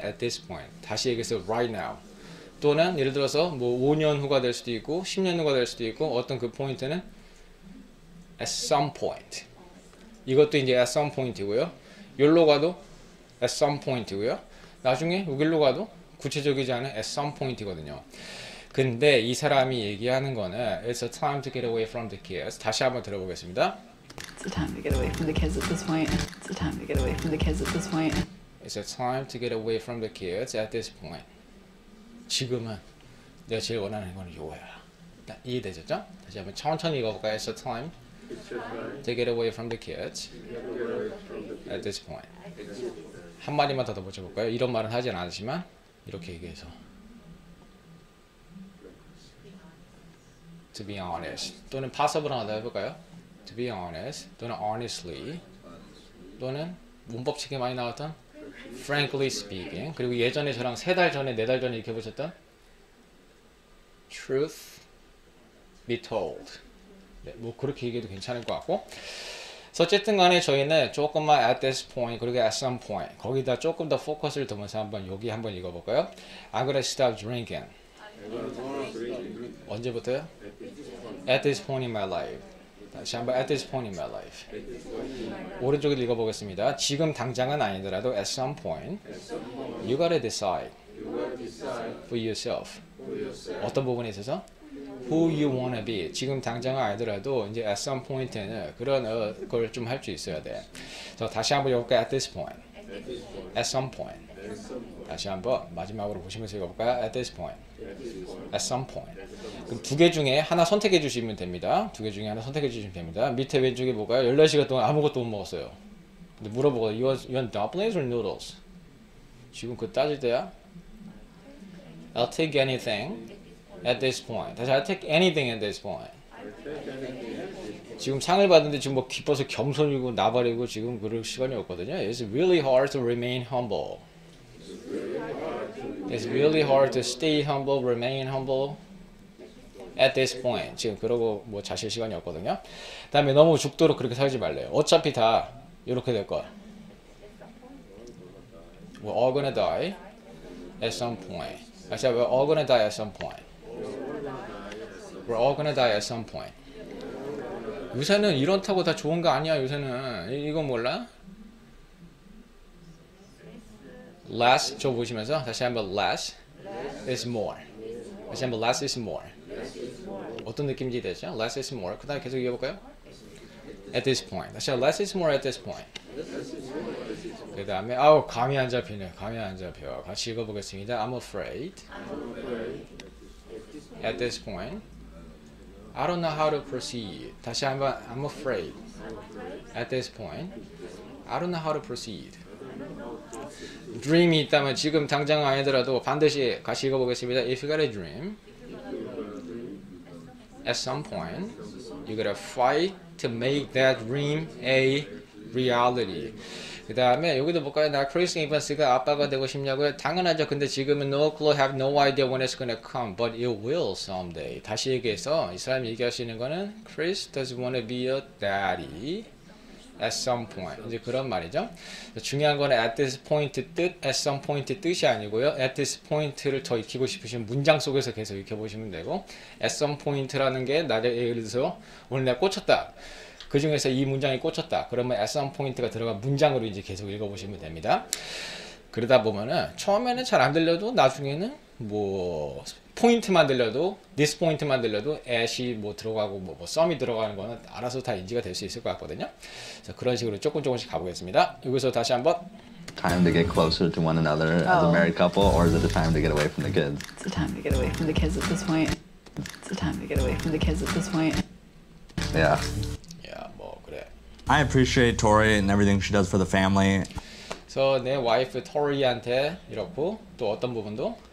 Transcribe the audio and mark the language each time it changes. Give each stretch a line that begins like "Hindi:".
English: at this point
Korean: 다시 얘기해서
English: right now
Korean: 또는 예를 들어서 뭐 5년 후가 될 수도 있고 10년 후가 될 수도 있고 어떤 그 포인트는
English: at some point
Korean: 이것도 이제 at some point이고요. 여기로 가도
English: at some point
Korean: 이고요. 나중에 여기로 가도 구체적이지 않은 at some point이거든요. 근데 이 사람이 얘기하는 거는
English: It's a time to get away from the kids.
Korean: 다시 한번 들어보겠습니다.
English: It's a time to get away from the kids at this point. It's a time to get away from the kids at this point. It's a time to get away from the kids at this point.
Korean: 지금은 내가 제일 원하는 건 요거야. 이해되죠? 다시 한번 천천히 읽어볼까요?
English: It's a time to get away from the kids at this point.
Korean: 한 마디만 더 붙여볼까요? 이런 말은 하진 않지만 이렇게 얘기해서
English: To be honest
Korean: 또는 possible 하나 더 해볼까요?
English: To be honest
Korean: 또는 honestly 또는 문법책에 많이 나왔던
English: frankly speaking
Korean: 그리고 예전에 저랑 3달 전에 4달 전에 이렇게 보셨던
English: truth be told
Korean: 네, 뭐 그렇게 얘기해도 괜찮을 것 같고 어쨌든 간에 저희는 조금만
English: at this point
Korean: 그리고
English: at some point
Korean: 거기다 조금 더 포커스를 두면서 한번 여기 한번 읽어볼까요?
English: I'm gonna stop drinking
Korean: 언제부터요?
English: At this point in my life
Korean: 다시 한번
English: at this point in my life
Korean: 오른쪽을 읽어보겠습니다. 지금 당장은 아니더라도
English: at some point you gotta decide for yourself
Korean: 어떤 부분에 있어서
English: who you wanna be
Korean: 지금 당장은 아니더라도 이제
English: at some point
Korean: 에는 그런 걸 좀 할 수 있어야 돼. 자, 다시 한번 읽어볼까요?
English: At this point at some point
Korean: 다시 한번 마지막으로 보시면서 읽어볼까요?
English: At this point at some point
Korean: 그럼 두 개 중에 하나 선택해 주시면 됩니다. 두 개 중에 하나 선택해 주시면 됩니다. 밑에 왼쪽에 뭐가요? 14시간 동안 아무것도 못 먹었어요. 근데 물어보고
English: you want dumplings or noodles?
Korean: 지금 그 따질 때야?
English: I'll take anything at this point.
Korean: 다시
English: I'll take anything at this point.
Korean: 지금 상을 받는데 지금 뭐 기뻐서 겸손이고 나발이고 지금 그럴 시간이 없거든요.
English: It's really hard to remain humble. It's really hard to stay humble, remain humble at this point.
Korean: 지금 그러고 뭐 자실 시간이 없거든요. 그다음에 너무 죽도록 그렇게 살지 말래요. 어차피 다 이렇게 될 거야.
English: We're all gonna die at some point. I said we're all gonna die at some point. We're all gonna die at some point.
Korean: 요새는 이렇다고 다 좋은 거 아니야. 요새는 이거 몰라? Less 저 보시면서 다시 한번
English: less is more.
Korean: 다시 한번
English: less is more.
Korean: 어떤 느낌인지 되죠?
English: Less is more.
Korean: 그다음에 계속 이어볼까요?
English: At this point.
Korean: 다시 한번
English: less is more at this point.
Korean: 그다음에 아우 감이 안 잡히네. 감이 안 잡혀. 같이 읽어보겠습니다.
English: I'm afraid. At this point. I don't know how to proceed.
Korean: 다시 한번
English: I'm afraid. At this point. I don't know how to proceed.
Korean: dream이 있다면 지금 당장 아니더라도 반드시 같이 읽어보겠습니다.
English: If you got a dream, at some point, you gotta fight to make that dream a reality.
Korean: 그 다음에 여기도 볼까요? 나 크리스 이번스가 아빠가 되고 싶냐고요? 당연하죠. 근데 지금은
English: no clue, have no idea when it's gonna come, but it will someday.
Korean: 다시 얘기해서 이 사람이 얘기하시는 거는
English: Chris doesn't want to be a daddy at some point
Korean: 이제 그런 말이죠. 중요한 거는
English: at this point
Korean: 뜻,
English: at some point
Korean: 뜻이 아니고요.
English: at this point
Korean: 를 더 익히고 싶으시면 문장 속에서 계속 익혀보시면 되고
English: at some point
Korean: 라는 게 나를 예를 들어서 오늘 내가 꽂혔다. 그 중에서 이 문장이 꽂혔다. 그러면
English: at some point
Korean: 가 들어간 문장으로 이제 계속 읽어보시면 됩니다. 그러다 보면은 처음에는 잘 안 들려도 나중에는 뭐 포인트만 들려도 this 포인트만 들려도 at이 뭐 들어가고 뭐 some이 들어가는 거는 알아서 다 인지가 될 수 있을 것 같거든요. 그래서 그런 식으로 조금씩 가보겠습니다. 여기서 다시 한번
English: Time to get closer to one another as a married couple, or is it a time to get away from the kids? It's a time to get away from the kids at this point. It's a time to get away from the kids at this point. Yeah.
Korean: 야, 뭐 그래.
English: I appreciate Tori and everything she does for the family.
Korean: 그래서 내 와이프 토리한테 이렇고 또 어떤 부분도